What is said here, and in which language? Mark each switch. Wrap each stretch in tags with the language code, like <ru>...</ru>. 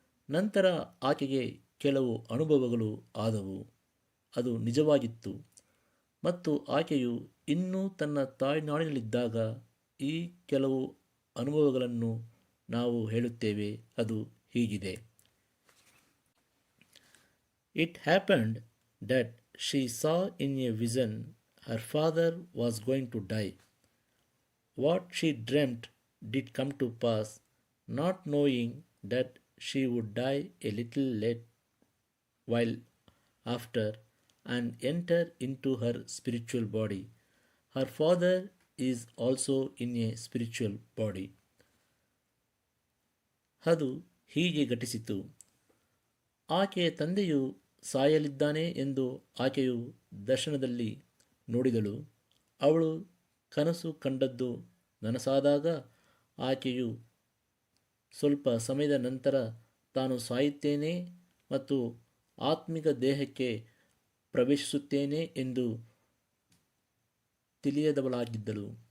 <kn>ನಂತರ ಆಕೆಗೆ ಕೆಲವು ಅನುಭವಗಳು ಆದವು. ಅದು ನಿಜವಾಗಿತ್ತು ಮತ್ತು ಆಕೆಯು ಇನ್ನೂ ತನ್ನ ತಾಯ್ನಾಡಿನಲ್ಲಿದ್ದಾಗ ಈ ಕೆಲವು ಅನುಭವಗಳನ್ನು ನಾವು ಹೇಳುತ್ತೇವೆ. ಅದು ಹೀಗಿದೆ.</kn> <en>It happened that she saw in a vision her father was going to die. What she dreamt did come to pass, not knowing that she would die a little late while after and enter into her spiritual body. Her father is also in a spiritual body.</en> <kn>ಅದು ಹೀಗೆ ಘಟಿಸಿತು. ಆಕೆಯ ತಂದೆಯು ಸಾಯಲಿದ್ದಾನೆ ಎಂದು ಆಕೆಯು ದರ್ಶನದಲ್ಲಿ ನೋಡಿದಳು. ಅವಳು ಕನಸು ಕಂಡದ್ದು ನನಸಾದಾಗ ಆಕೆಯು ಸ್ವಲ್ಪ ಸಮಯದ ನಂತರ ತಾನು ಸಾಯುತ್ತೇನೆ ಮತ್ತು ಆತ್ಮಿಕ ದೇಹಕ್ಕೆ ಪ್ರವೇಶಿಸುತ್ತೇನೆ ಎಂದು ತಿಳಿಯದವಳಾಗಿದ್ದಳು.</kn>